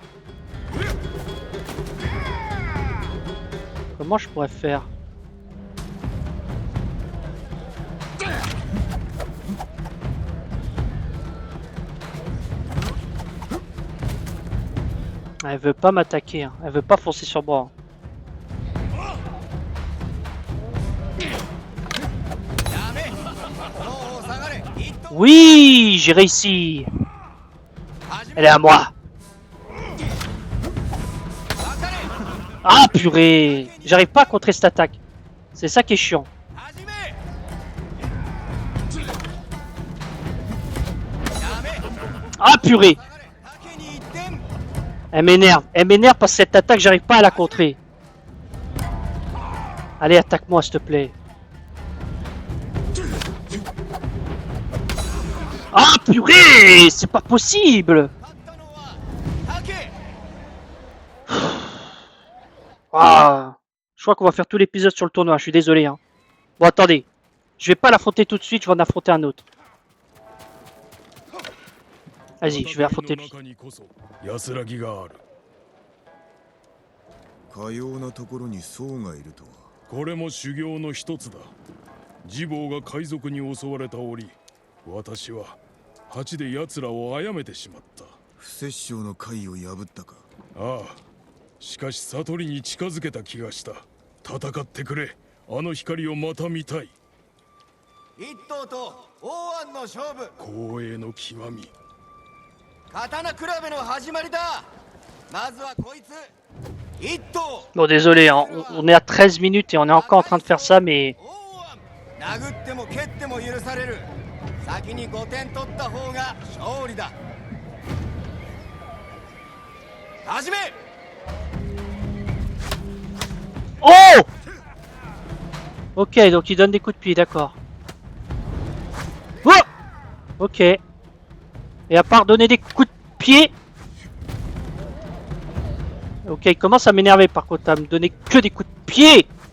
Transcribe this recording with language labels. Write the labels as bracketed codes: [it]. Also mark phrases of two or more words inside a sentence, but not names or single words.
[fr] Comment je pourrais faire? Elle veut pas m'attaquer, hein. Elle veut pas foncer sur moi. [ja] やめもう下がれ1投 [fr] Oui, j'ai réussi. [ja] 始め [fr] Elle est à moi. [ja] 分かれ [fr] Ah purée, j'arrive pas à contrer cette attaque. C'est ça qui est chiant. [ja] 始めやめ [fr] Ah purée, [ja] 下がれ竹に1点 [fr] elle m'énerve. Elle m'énerve parce que cette attaque, j'arrive pas à la contrer. Allez, attaque-moi s'il te plaît. Ah purée, c'est pas possible. [ja] 勝ったのは竹 [fr] Ah, je crois qu'on va faire tout l'épisode sur le tournoi, je suis désolé. Hein. Bon, attendez. Je vais pas l'affronter tout de suite, je vais en affronter un autre. Vas-y, je vais affronter lui. [ja] 戦いの中にこそ安らぎがある。かようなところに僧がいるとは。これも修行の一つだ。ジボーが海賊に襲われた折、私は蜂で奴らを殺めてしまった。不殺生の貝を破ったか。ああ、しかし悟りに近づけた気がした。戦ってくれ。あの光をまた見たい。一頭と王安の勝負光栄の極み。刀比べの始まりだまずはこいつ一頭 [fr] Bon, désolé, hein. On est à 13 minutes et on est encore en train de faire ça, mais... [ja] 王安殴っても蹴っても許される先に5点取った方が勝利だ始め Oh! [fr] Ok, donc il donne des coups de pied, d'accord. Oh! Ok. Et à part donner des coups de pied... Ok, il commence à m'énerver par contre, à me donner que des coups de pied.